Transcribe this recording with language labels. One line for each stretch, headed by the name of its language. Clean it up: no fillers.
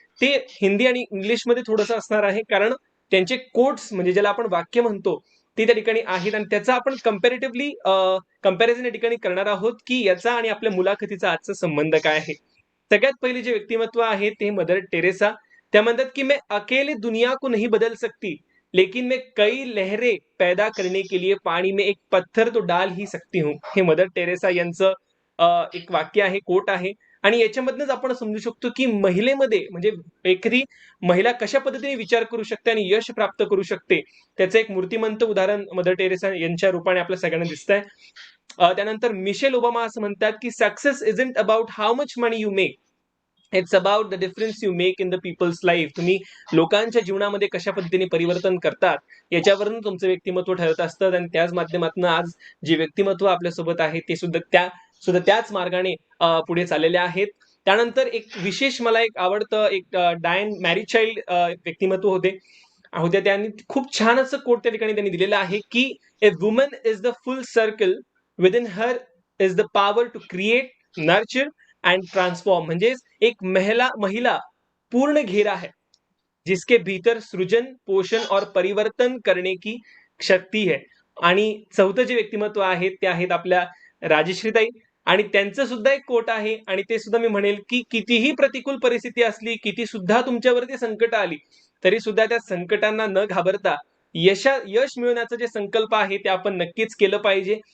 Marathi: ते हिंदी आणि इंग्लिशमध्ये थोडंसं असणार आहे, कारण त्यांचे कोट्स म्हणजे ज्याला आपण वाक्य म्हणतो ते त्या ठिकाणी आहेत आणि त्याचा आपण कंपॅरिझन या ठिकाणी करणार आहोत, की याचा आणि आपल्या मुलाखतीचा आजचा संबंध काय आहे. सगळ्यात पहिले जे व्यक्तिमत्व आहे ते मदर टेरेसा. त्या म्हणतात की
Hindi: मैं अकेले दुनिया को नहीं बदल सकती, लेकिन मैं कई लहरें पैदा करने के लिए पानी में एक पत्थर तो डाल ही सकती हूँ.
Marathi: हे मदर टेरेसा यांचं एक वाक्य आहे, कोट आहे. आणि याच्यामधनंच आपण समजू शकतो की महिलेमध्ये म्हणजे एखादी महिला कशा पद्धतीने विचार करू शकते आणि यश प्राप्त करू शकते. त्याचं एक मूर्तिमंत उदाहरण मदर टेरेसा यांच्या रूपाने आपल्या सगळ्यांना दिसतंय. त्यानंतर मिशेल ओबामा असं म्हणतात की
English: Success isn't about how much money you make, it's about the difference you make in the people's life.
Marathi: तुम्ही लोकांच्या जीवनामध्ये कशा पद्धतीने परिवर्तन करतात याच्यावरून तुमचं व्यक्तिमत्व ठरत असतं. आणि त्याच माध्यमातून आज जे व्यक्तिमत्व आपल्यासोबत आहे ते सुद्धा त्याच मार्गाने पुढे चाललेले आहेत. त्यानंतर एक विशेष मला एक आवडतं एक डायन मॅरीचाइल्ड व्यक्तिमत्व होत्या. त्यांनी खूप छान असं कोट त्या ठिकाणी त्यांनी दिलेलं आहे की
English: A woman is the full circle, within her is the power to create, nurture and transform.
Hindi: म्हणजे एक महिला पूर्ण घेरा है, जिसके भीतर सृजन, पोषण और परिवर्तन करने की शक्ती है.
Marathi: आणि चौथं जे व्यक्तिमत्व आहे ते आहेत आपल्या राजश्रीताई. आणि त्यांचं सुद्धा एक कोट आहे आणि ते सुद्धा मी म्हणेल की कितीही प्रतिकूल परिस्थिती असली, किती सुद्धा तुमच्यावरती संकट आली, तरी सुद्धा त्या संकटांना न घाबरता यश मिळवण्याचा जे संकल्प आहे ते आपण नक्कीच केलं पाहिजे.